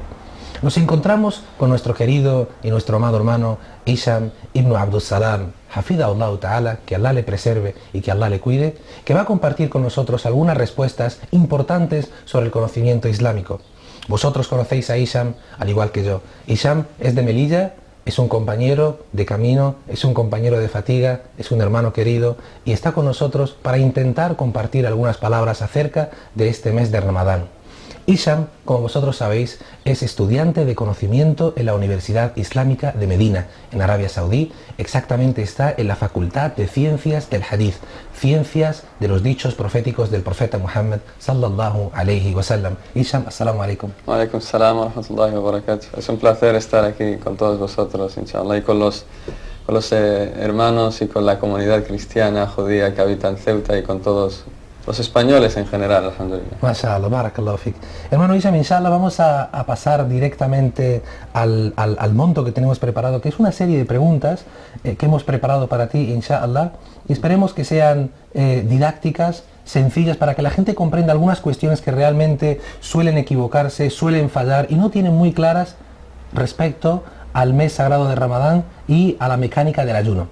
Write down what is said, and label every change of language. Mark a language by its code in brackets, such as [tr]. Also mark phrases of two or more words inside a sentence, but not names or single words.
[es] Nos encontramos con nuestro querido y nuestro amado hermano Hisham ibn Abdus Salam, [ar] حفظه الله تعالى, [es] que Allah le preserve y que Allah le cuide, que va a compartir con nosotros algunas respuestas importantes sobre el conocimiento islámico. Vosotros conocéis a Hisham al igual que yo. Hisham es de Melilla, es un compañero de camino, es un compañero de fatiga, es un hermano querido y está con nosotros para intentar compartir algunas palabras acerca de este mes de Ramadán. Hisham, como vosotros sabéis, es estudiante de conocimiento en la Universidad Islámica de Medina, en Arabia Saudí. Exactamente está en la Facultad de Ciencias del Hadith, ciencias de los dichos proféticos del profeta Muhammad [ar] صلى الله عليه وسلم. Hisham, السلام عليكم. وعليكم السلام ورحمة الله وبركاته. [es] Es un placer estar aquí con todos vosotros, inshallah, y con los hermanos y con la comunidad cristiana, judía que habita en Ceuta y con todos los españoles en general, alhamdulillah. [ar] ما شاء الله، بارك الله فيك. [es] Hermano Hisham, inshallah vamos a pasar directamente al monto que tenemos preparado, que es una serie de preguntas que hemos preparado para ti, inshallah, y esperemos que sean didácticas, sencillas, para que la gente comprenda algunas cuestiones que realmente suelen equivocarse, suelen fallar y no tienen muy claras respecto al mes sagrado de Ramadán y a la mecánica del ayuno.